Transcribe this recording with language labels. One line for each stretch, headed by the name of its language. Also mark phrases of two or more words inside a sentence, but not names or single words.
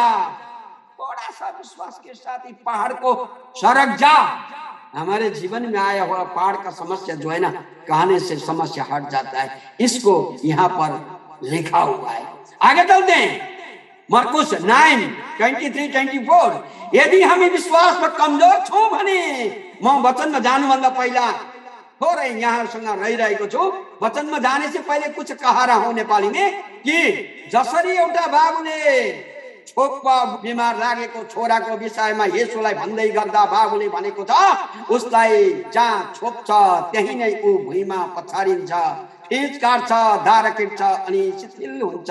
Hindi: थोड़ा सा विश्वास के साथ ही पहाड़ को सरक जा। हमारे जीवन में आया हुआ पहाड़ का समस्या जो है ना, कहने से समस्या हट जाता है। इसको यहाँ पर लिखा हुआ है। आगे चलते हैं, मरकुस 9:23-24।
Nepali: यदि हामी विश्वासमा कमजोर छौं भने, म वचनमा जानुभन्दा पहिला थोरै यहाँसँग रहिरहेको छु। वचनमा
Hindi: जाने से पहिले कुछ कहा रहा हूं नेपाली में कि
Nepali: जसरी एउटा बाबुले छोपमा बिमार लागेको छोराको विषयमा येशूलाई भन्दै गर्दा बाबुले भनेको छ, उसलाई जहाँ छोप्छ त्यही नै ऊ भुइँमा पछारिन्छ, फिँच काट्छ, दारा किट्छ अनि शिथिल हुन्छ।